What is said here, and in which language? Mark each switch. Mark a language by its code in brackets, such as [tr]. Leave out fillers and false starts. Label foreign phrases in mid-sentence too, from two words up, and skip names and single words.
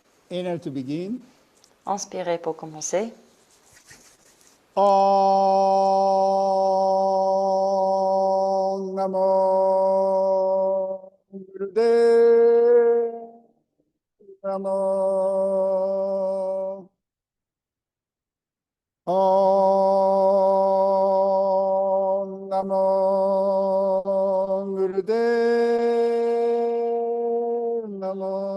[en] Inhale to begin. [fr] Inspirez pour commencer. [sa] Om Namo Gurudev Namo. Om Namo Gurudev Namo.